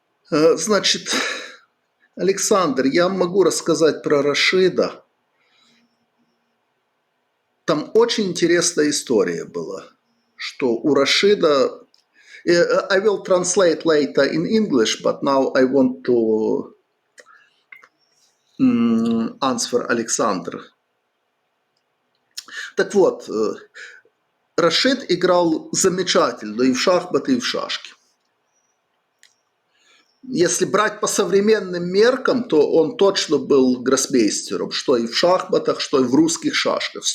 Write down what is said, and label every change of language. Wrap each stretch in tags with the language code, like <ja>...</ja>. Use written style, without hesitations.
<ru>Значит, Александр, я могу рассказать про Рашида. Там очень интересная история была, что у Рашида...</ru> <en>I will translate later in English, but now I want to answer Александр.</en> <ru>Так вот, Рашид играл замечательно и в шахматы, и в шашки. Если брать по современным меркам, то он точно был гроссмейстером, что и в шахматах, что и в русских шашках.</ru>